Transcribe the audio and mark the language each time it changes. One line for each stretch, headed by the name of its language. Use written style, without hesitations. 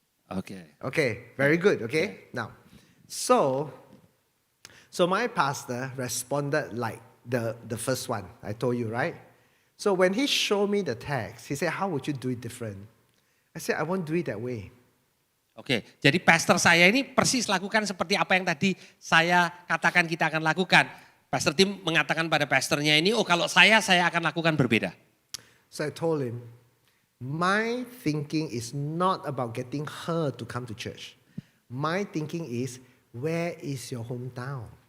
Indonesian: Oke.
English: okay, very good, okay? Now, so my pastor responded like the first one I told you, right? So when he showed me the text, he said, how would you do it different? I said, I won't do it that way.
Indonesian: Oke, jadi pastor saya ini persis lakukan seperti apa yang tadi saya katakan kita akan lakukan. Pastor Tim mengatakan pada pastornya ini, oh kalau saya akan lakukan berbeda.
English: So I told him, my thinking is not about getting her to come to church. My thinking is, where is your hometown?